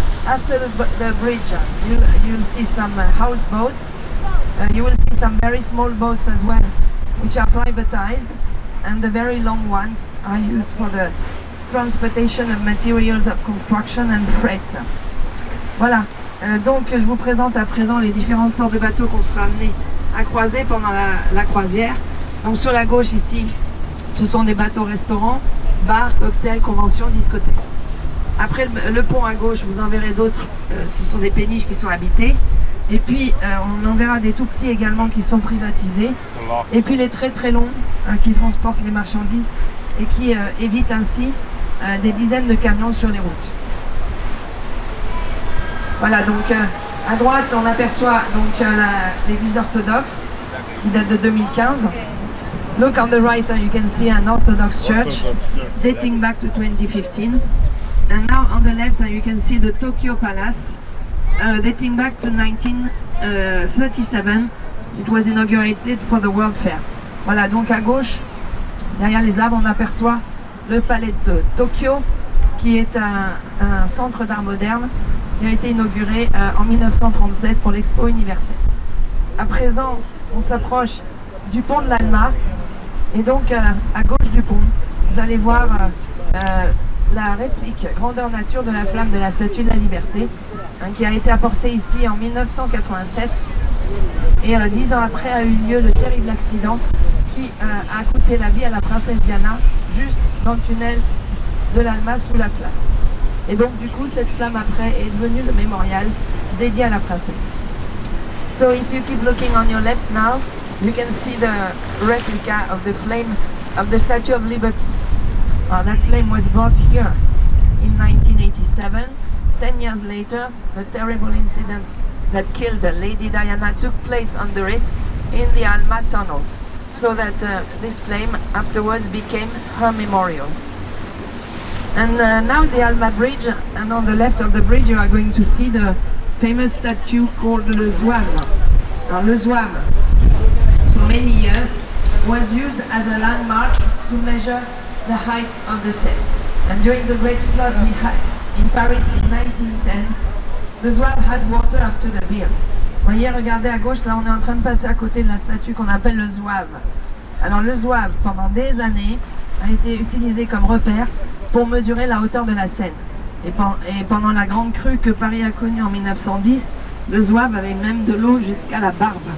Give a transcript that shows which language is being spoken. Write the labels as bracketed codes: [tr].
[en] After the bridge you'll see some houseboats. You will see some very small boats as well, which are privatized, and the very long ones are used for the transportation of materials of construction and freight. [fr] Voilà, donc je vous présente à présent les différentes sortes de bateaux qu'on sera amenés à croiser pendant la croisière. Donc sur la gauche ici, ce sont des bateaux restaurants, bars, cocktails, conventions, discothèques. Après le pont à gauche, vous en verrez d'autres, ce sont des péniches qui sont habitées. Et puis on en verra des tout petits également qui sont privatisés. Et puis les très très longs qui transportent les marchandises et qui évitent ainsi des dizaines de camions sur les routes. Voilà, donc à droite on aperçoit donc l'église orthodoxe qui date de 2015. [en] Look on the right and you can see an Orthodox church dating back to 2015. And now on the left you can see the Tokyo Palace dating back to 1937. It was inaugurated for the World Fair. [fr] Voilà, donc à gauche, derrière les arbres, on aperçoit le palais de Tokyo, qui est un centre d'art moderne qui a été inauguré en 1937 pour l'Expo universelle. À présent, on s'approche du pont de l'Alma, et donc à gauche du pont, vous allez voir la réplique grandeur nature de la flamme de la Statue de la Liberté, qui a été apportée ici en 1987, et 10 ans après a eu lieu le terrible accident qui a coûté la vie à la princesse Diana juste dans le tunnel de l'Alma sous la flamme. Et donc du coup cette flamme après est devenue le mémorial dédié à la princesse. [en] So if you keep looking on your left now, you can see the replica of the flame of the Statue of Liberty. That flame was brought here in 1987. 10 years later, the terrible incident that killed Lady Diana took place under it in the Alma Tunnel, so that this flame afterwards became her memorial. And now the Alma Bridge, and on the left of the bridge you are going to see the famous statue called Le Zouave. Now, Le Zouave, for many years, was used as a landmark to measure the height of the Seine. And during the great flood we had in Paris in 1910, the Zouave had water up to the bill. [fr] Voyez, regardez à gauche, là on est en train de passer à côté de la statue qu'on appelle le zouave. Alors le zouave, pendant des années, a été utilisé comme repère pour mesurer la hauteur de la Seine. Et pendant la grande crue que Paris a connue en 1910, le zouave avait même de l'eau jusqu'à la barbe.